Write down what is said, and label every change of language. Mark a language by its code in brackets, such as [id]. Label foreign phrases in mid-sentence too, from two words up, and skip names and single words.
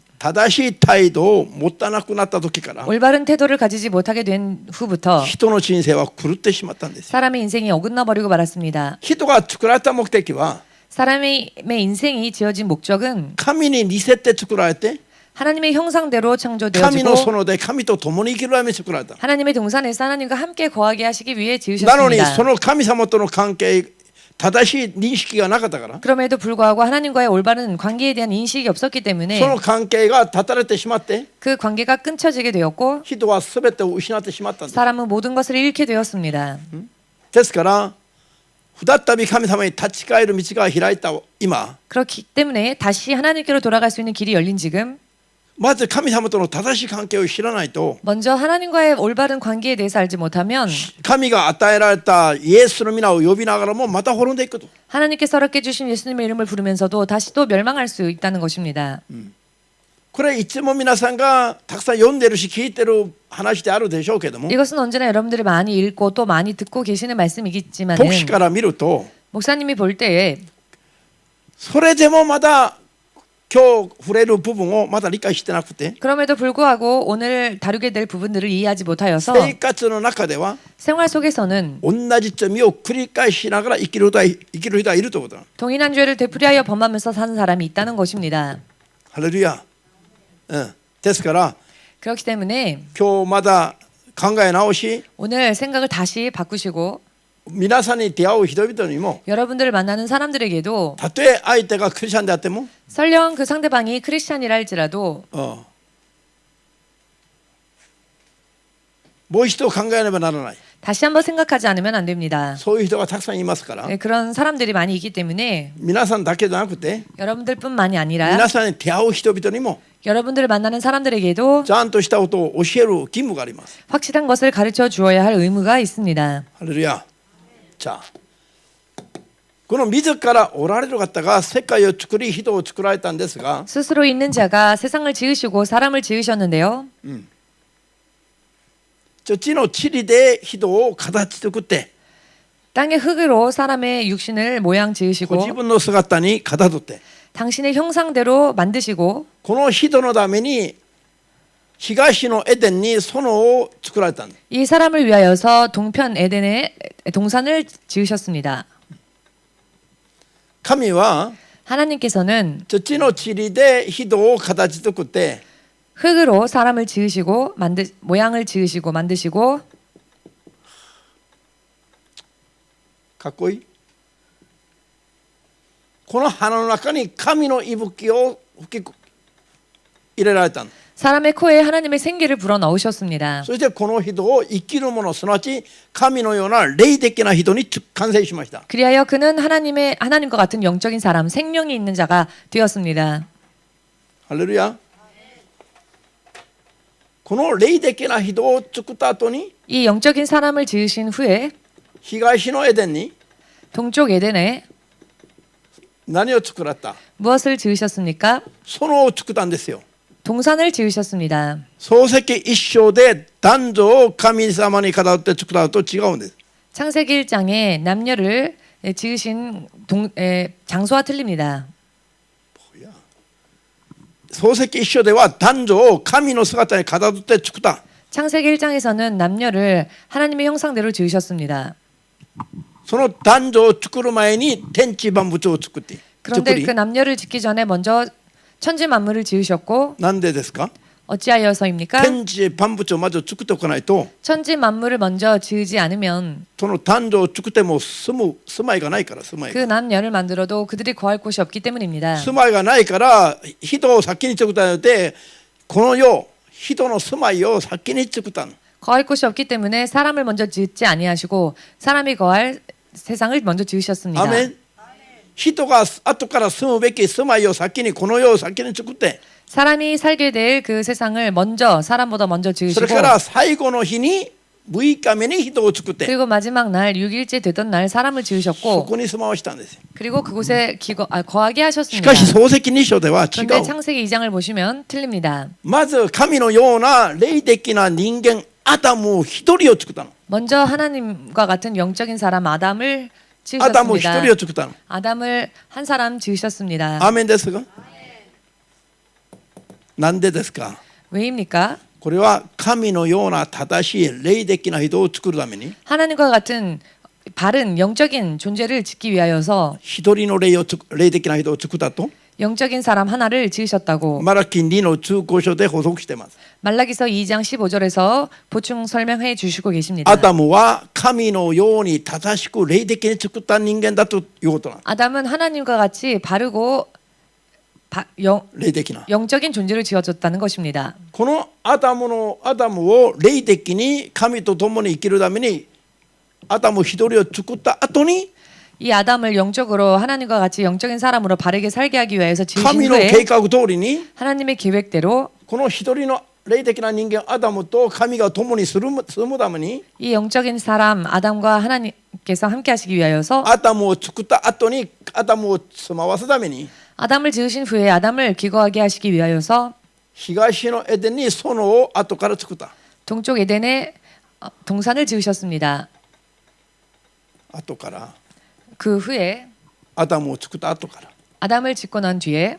[ja] 正しい態度を持たなくなった時から [ko] 올바른 태도를 가지지 못하게 된 후부터 [ja] 人の人生は狂ってしまったんですよ。 [ko] 사람의 인생이 어긋나 버리고 말았습니다. [ja] 人が作られた目的は [ko] 사람의 인생이 지어진 목적은 [ja] 神に似せて作られて [ko] 하나님의 형상대로 [ja] 神の [ko] 창조되어지고 [ja] 園で神と共に生きるために作られた。 [ko] 하나님의 동산에서 하나님과 함께 거하게 하시기 위해 [ja] なのに [ko] 지으셨습니다. [ja] その神様との関係正しい認識がなかったから [ko] 그럼에도 불구하고 하나님과의 올바른 관계에 대한 인식이 없었기 때문에 [ja] その関係が断たれてしまって [ko] 그 관계가 끊쳐지게 되었고 [ja] 人は全てを失ってしまったんです。 [ko] 사람은 모든 것을 잃게 되었습니다. [ja] ですから再び神様に立ち返る道が開いた今 [ko] 그렇기 때문에 다시 하나님께로 돌아갈 수 있는 길이 열린 지금 [ja] まず神様との正しい関係を知らないと [ko] 먼저 하나님과의 올바른 관계에 대해서 알지 못하면 [ja] 神が与えられたイエスの皆を呼びながらもまた滅んでいくと。 [ko] 하나님께서 허락해 주신 예수님의 이름을 부르면서도 다시 또 멸망할 수 있다는 것입니다. [ja] これいつも皆さんがたくさん読んでるし聞いてる話であるでしょうけども [ko] 이것은 언제나 여러분들이 많이 읽고 또 많이 듣고 계시는 말씀이겠지만 [ja] 牧師から見ると [ko] 목사님이 볼 때에 [ja] それでもまだ今日触れる部分をまだ理解してなくて [ko] 그럼에도 불구하고 오늘 다루게 될 부분들을 이해하지 못하여서 [ja] 生活の中では [ko] 생활 속에서는 [ja] 同じ罪を繰り返しながら生きる人はいるということだ。 [ko] 동일한 죄를 되풀이하여 범하면서 사는 사람이 있다는 것입니다. [ja] ハレルヤ。ですから [ko] 그렇기 때문에 [ja] 今日まだ考え直し [ko] 오늘 생각을 다시 바꾸시고 [ja] 皆さんに出会う人々にも [ko] 여러분들을 만나는 사람들에게도 [ja] たとえ相手がクリスチャンであっても [ko] 설령 그 상대방이 크리스찬이라 할지라도 [ja] もう一度考えねばならない。 [ko] 다시 한번 생각하지 않으면 안 됩니다. [ja] そういう人がたくさんいますから [ko] 네, 그런 사람들이 많이 있기 때문에 [ja] 皆さんだけじゃなくて [ko] 여러분들뿐만이 아니라 [ja] 皆さんに出会う人々にも [ko] 여러분들을 만나는 사람들에게도 [ja] ちゃんとしたことを教える義務があります。 [ko] 확실한 것을 가르쳐 주어야 할 의무가 있습니다. [ja] ハレルヤ。じゃあこの自らおられる方が世界を作り人を作られたんですが [ko] 스스로 있는 자가 세상을 지으시고 사람을 지으셨는데요. [ja] 地の塵で人を形作って [ko] 땅의 흙으로 사람의 육신을 모양 [ja] ご [ko] 지으시고 [ja] 自分の姿にかたどって [ko] 당신의 형상대로 만드시고 [ja] この人のために東のエデンに園を作られたんです。 [ko] 이 사람을 위하여서 동편 에덴의 동산을 지으셨습니다. [ja] 神は [ko] 하나님께서는 [ja] 地の塵で人を形作って [ko] 흙으로 사람을 지으시고 모양을 지으시고 만드시고 [ja] かっこいい。この花の中に神の息吹を吹き入れられたんです。 [ko] 사람의 코에 하나님의 생기를 불어 넣으셨습니다. [ja] そしてこの人を生きる者すなわち神のような霊的な人に完成しました。 [ko] 그리하여 그는 하나님과 같은 영적인 사람, 생명이 있는 자가 되었습니다. [ja] ハレルヤ。この霊的な人を作った後に [ko] 이 영적인 사람을 지으신 후에 [ja] 東のエデンに [ko] 동쪽 에덴에 [ja] 何を作られた？ [ko] 무엇을 지으셨습니까? [ja] 園を作ったんですよ。 [ko] 동산을 지으셨습니다. [ja] 創世記一章で男女を神様にかたどって作ったのと違うんです。 [ko] 창세기 1장에 남녀를 지으신 장소와 틀립니다. [ja] 創世記一章では男女を神の姿にかたどって作った。 [ko] 창세기 1장에서는 남녀를 하나님의 형상대로 지으셨습니다. [ja] その男女を作る前に天地万物を作って [ko] 그런데 그 남녀를 짓기 전에 먼저 천지 만물을 지으셨고 [ja] なんでですか？ [ko] 어찌하여서입니까? [ja] 天地万物をまず作っておかないと [ko] 천지 만물을 먼저 지으지 않으면 [ja] その男女を作っても住まいがないから住まい [ko] 그 [ja] が [ko] 남녀를 만들어도 그들이 거할 곳이 없기 때문입니다. [ja] 住まいがないから人を先に作ったのでこの世人の住まいを先に作ったの。 [ko] 거할 곳이 없기 때문에 사람을 먼저 짓지 아니하시고 사람이 거할 세상을 먼저 지으셨습니다. [ja] アメン。人が後から住むべき住まいを先にこの世を先に作って [ko] 사람이 살게 될 그 세상을 먼저 사람보다 먼저 [ja] それ [ko] 지으시고 [ja] から最後の日に6日目に人を作って [ko] 그리고 마지막 날 6일째 되던 날 사람을 [ja] そ [ko] 지으셨고 [ja] こに住まわしたんですよ。 [ko] 그리고 그곳에 거하게 [ja] し [ko] 하셨습니다. [ja] かし創世記2章では違 [ko] 그런데 [ja] う。 [ko] 창세기 2장을 보시면 틀립니다. [ja] まず神のような霊的な人間アダムを一人を作ったの。 [ko] 먼저 하나님과 같은 영적인 사람 아담을 [ja] アダムを一 [ko] 지으셨습니다. [ja] 人を作ったの。 [ko] 아담을 한 사람 지으셨습니다. [ja] アーメンですか？なんでですか？ [ko] 왜입니까? [ja] これは神のような正しい霊的な人を作るために [ko] 하나님과 같은 바른 영적인 존재를 짓기 위하여서 [ja] 一人の霊的な人を作ったと [ko] 영적인 사람 하나를 지으셨다고 [ja] マラキ2の通行書で補足してます。 [ko] 말라기서 2장 15절에서 보충 설명해 주시고 계십니다. [ja] アダムは神のように正しく霊的に作った人間だということなんです。 [ko] 아담은 하나님과 같이 바르고 [ja] 霊的な。 [ko] 영적인 존재를 지어줬다는 것입니다. [ja] このアダムを霊的に神と共に生きるためにアダム一人を作った後に [ko] 이 아담을 영적으로 하나님과 같이 영적인 사람으로 바르게 살게 하기 위해서 지으신 [ja] 神の [ko] 후에 [ja] 計画通りに [ko] 하나님의 계획대로 [ja] この一人の霊的な人間アダムと神が共に住むために [ko] 이 영적인 사람 아담과 하나님께서 함께 하시기 위하여서 [ja] アダムを作った後にアダムを住まわすために [ko] 아담을 지으신 후에 아담을 기거하게 하시기 위하여서 [ja] 東のエデンに園を後から作った。 [ko] 동쪽 에덴에 동산을 지으셨습니다. [ja] 後から [ko] 그 후에 [ja] アダムを作った後から [ko] 아담을 짓고 난 뒤에